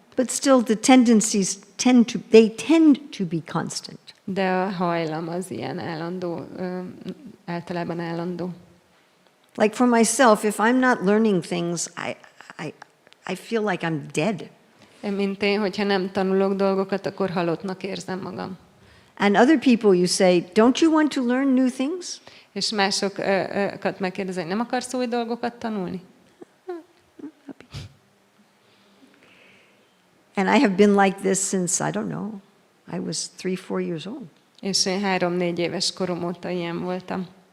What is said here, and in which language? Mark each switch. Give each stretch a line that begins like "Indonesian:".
English: But still the tendencies tend to be constant.
Hungarian: De a hajlam az ilyen állandó, általában állandó.
English: Like for myself, if I'm not learning things, I feel like I'm dead.
Hungarian: Mint én, hogyha nem tanulok dolgokat, akkor halottnak érzem magam.
English: And other people, you say, don't you want to learn new things?
Hungarian: És másokat megkérdezem, nem akarsz új dolgokat tanulni?
English: And I have been like this since, I don't know, I was 3-4 years old.
Hungarian: És én 3-4 éves korom óta ilyen voltam.